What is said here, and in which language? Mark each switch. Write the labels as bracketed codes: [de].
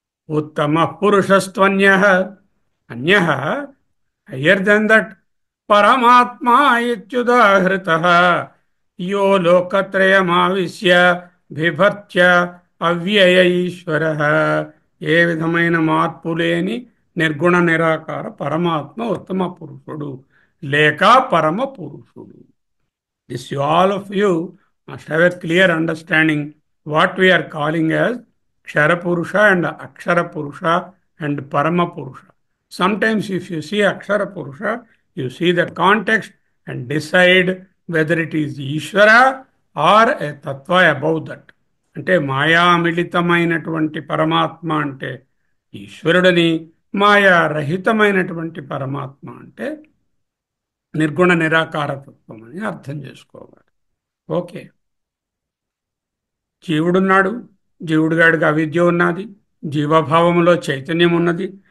[sa] ఉత్తమ పురుషస్త్వన్య, అన్య [en] higher than that [sa] పరమాత్మా ఇత్యుదాహృత యో లోకత్రయమావిశ్య బిభర్త్య అవ్యయ ఈశ్వర. [te] ఏ విధమైన మార్పు లేని నిర్గుణ నిరాకార పరమాత్మ ఉత్తమ పురుషుడు లేక పరమ పురుషుడు. [en] This you all of you must have a clear understanding what we are calling as Kshara Purusha and Akshara Purusha and Parama Purusha. Sometimes if you see Akshara Purusha, you see the context and decide whether it is Ishvara or a Tattva above that. [te] అంటే మాయామిళితమైనటువంటి పరమాత్మ అంటే ఈశ్వరుడని, మాయారహితమైనటువంటి పరమాత్మ అంటే నిర్గుణ నిరాకారతత్వం అని అర్థం చేసుకోవాలి. Okay, జీవుడున్నాడు, జీవుడిగాడికి అవిద్య ఉన్నది, జీవభావంలో చైతన్యం ఉన్నది.